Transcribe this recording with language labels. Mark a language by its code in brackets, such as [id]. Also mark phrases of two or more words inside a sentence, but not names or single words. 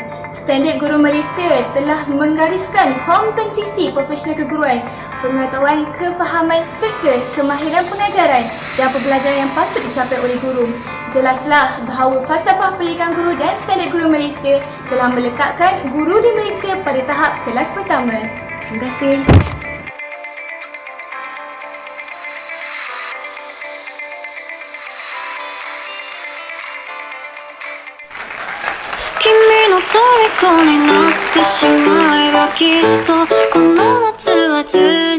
[ms] Standard Guru Malaysia telah menggariskan kompetisi profesional keguruan, pengetahuan, kefahaman serta kemahiran pengajaran dan pembelajaran yang patut dicapai oleh guru. Jelaslah bahawa falsafah pendidikan guru dan Standard Guru Malaysia telah meletakkan guru di Malaysia pada tahap kelas pertama. Terima kasih. [ja] 君の虜になってしまえばきっとこの夏は充